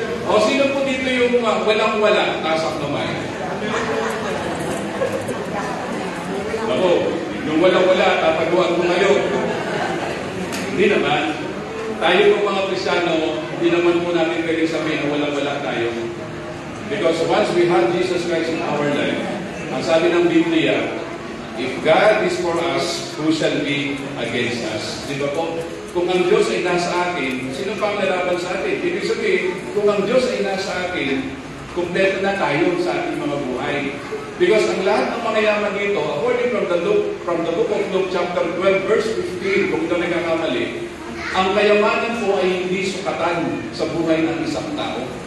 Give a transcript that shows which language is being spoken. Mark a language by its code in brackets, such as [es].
[tl] O sino po dito yung walang-wala, taas ang kamay? Ako, yung walang-wala, tataguan ko kayo. Hindi naman. Tayo po mga Kristiyano, hindi naman po natin pwedeng sabihin na walang-wala tayo. [en] Because once we have Jesus Christ in our life, [tl] ang sabi ng Biblia, [en] if God is for us, who shall be against us? [tl] Di ba po? Kung ang Diyos ay nasa atin, sino pang lalaban sa atin? Ibig sabihin, kung ang Diyos ay nasa atin, kumpleto na tayo sa ating mga buhay. Because ang lahat ng mga yaman dito, [en] according from the book of Luke chapter 12, verse 15, [tl] kung ito nagkakamali, ang kayamanan po ay hindi sukatan sa buhay ng isang tao.